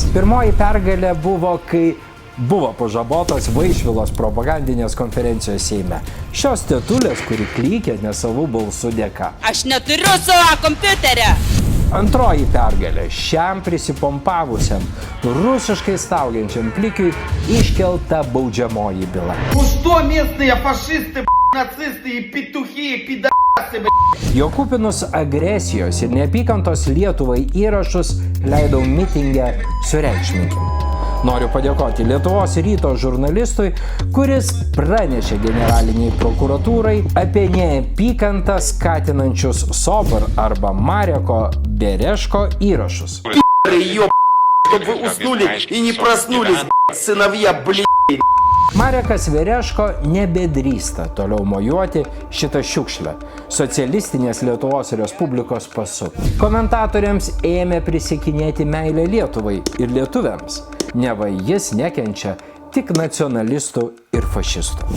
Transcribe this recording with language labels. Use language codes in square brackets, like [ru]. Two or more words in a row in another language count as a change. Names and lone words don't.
[lt] Pirmoji pergalė buvo, kai buvo pažabotos Vaišvilos propagandinės konferencijos Seime. Šios tetulės, kuri klykė nesavų balsų dėka. Aš neturiu savo kompiuterio! Antroji pergalė šiam prisipompavusiam, rusiškai staugiančiam plikiui iškelta baudžiamoji byla. [ru] Что местные фашисты, нацисты и петухи, и пидорасы, [lt] Jo kupinus agresijos ir neapykantos Lietuvai įrašus leidau mitingę sureikšminkim. Noriu padėkoti Lietuvos ryto žurnalistui, kuris pranešė generaliniai prokuratūrai apie neapykantą skatinančius Sobor arba Mareko Bereško įrašus. [ru] Чтобы вы уснули и не проснулись, сыновья, [lt] Marekas Bereško nebedrįsta toliau mojuoti šitą šiukšlę socialistinės Lietuvos Respublikos pasu. Komentatoriams ėmė prisikinėti meilę Lietuvai ir lietuviams. Neva jis nekenčia tik nacionalistų ir fašistų.